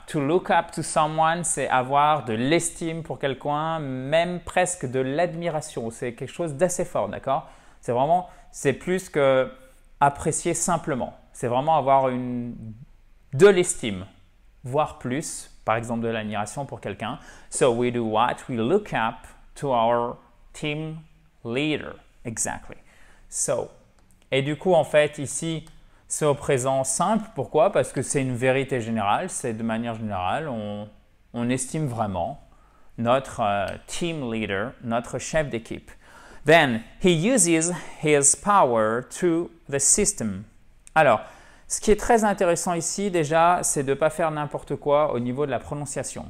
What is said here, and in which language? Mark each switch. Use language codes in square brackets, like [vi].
[en] To look up to someone, [fr] c'est avoir de l'estime pour quelqu'un, même presque de l'admiration. C'est quelque chose d'assez fort, d'accord? C'est vraiment, c'est plus que apprécier simplement. C'est vraiment avoir de l'estime, voire plus, par exemple de l'admiration pour quelqu'un. [en] So we do what? We look up to our team leader. Exactly. [fr] So, et du coup, en fait, ici, c'est au présent simple. Pourquoi? Parce que c'est une vérité générale. C'est de manière générale, on estime vraiment notre team leader, notre chef d'équipe. [en] Then, he uses his power to the system. [fr] Alors, ce qui est très intéressant ici, déjà, c'est de ne pas faire n'importe quoi au niveau de la prononciation.